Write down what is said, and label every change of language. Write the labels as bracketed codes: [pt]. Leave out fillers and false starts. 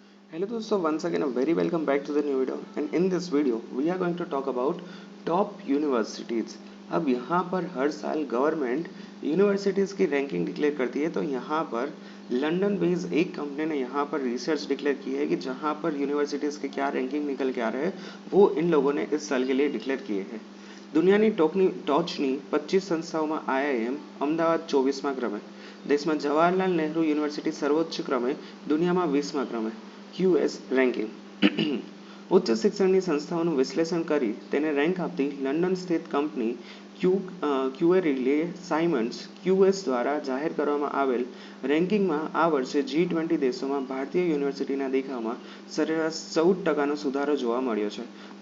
[en] Hello दोस्तों, once again a very welcome back to the new video and in this video we are going to talk about top universities। [hi] अब यहाँ पर हर साल government universities की ranking declare करती है। तो यहाँ पर लंदन बेस्ड एक कंपनी ने यहाँ पर रिसर्च डिक्लेयर की है कि जहाँ पर यूनिवर्सिटीज़ के क्या रैंकिंग निकल के आ रहे हैं वो इन लोगों ने इस साल के लिए डिक्लेयर किए हैं। [gu] દુનિયાની ટોચની 25 સંસ્થાઓમાં આઈઆઈએમ અમદાવાદ 24મા ક્રમે, દેશમાં જવાહરલાલ નહેરુ યુનિવર્સિટી સર્વોચ્ચ ક્રમે, દુનિયામાં 20મા ક્રમે ક્યુએસ રેન્કિંગ। ઉચ્ચ શિક્ષણની સંસ્થાઓનું વિશ્લેષણ કરી તેને રેન્ક આપતી લંડન સ્થિત કંપની ક્યુએરીલે સાયમન્સ ક્યુએસ દ્વારા જાહેર કરવામાં આવેલ રેન્કિંગમાં આ વર્ષે G20 દેશોમાં ભારતીય યુનિવર્સિટીના દેખાવમાં સરેરાશ 14% સુધારો જોવા મળ્યો છે।